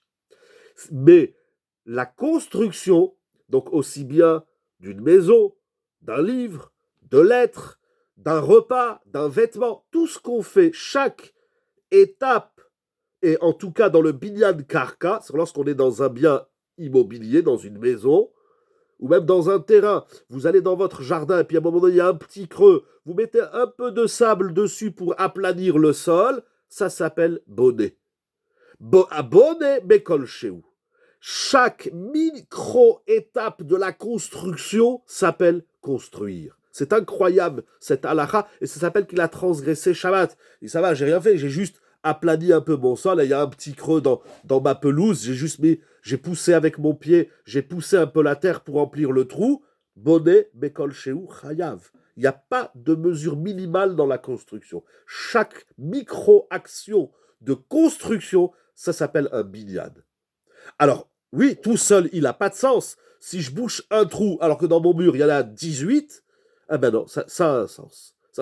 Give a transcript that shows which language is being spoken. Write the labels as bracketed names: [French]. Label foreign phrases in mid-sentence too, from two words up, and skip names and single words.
[French] Mais la construction, donc aussi bien d'une maison, d'un livre, de lettres, d'un repas, d'un vêtement, tout ce qu'on fait, chaque étape, et en tout cas dans le [Hebrew] בניין קרקע, [French] c'est lorsqu'on est dans un bien immobilier, dans une maison, ou même dans un terrain, vous allez dans votre jardin, et puis à un moment donné, il y a un petit creux, vous mettez un peu de sable dessus pour aplanir le sol, ça s'appelle bonnet. [Hebrew] Bonnet, בכל שהוא. [French] Chaque micro-étape de la construction s'appelle construire. C'est incroyable, cette halakha, et ça s'appelle qu'il a transgressé Shabbat. Et ça va, j'ai rien fait, j'ai juste aplani un peu mon sol, et il y a un petit creux dans ma pelouse, j'ai poussé avec mon pied, j'ai poussé un peu la terre pour remplir le trou. [Hebrew] Bonnet, בכל שהוא, חייב. [French] Il n'y a pas de mesure minimale dans la construction. Chaque micro-action de construction, ça s'appelle un binyan. Alors, oui, tout seul, il n'a pas de sens. Si je bouche un trou alors que dans mon mur, il y en a 18, eh ben non, ça a un sens.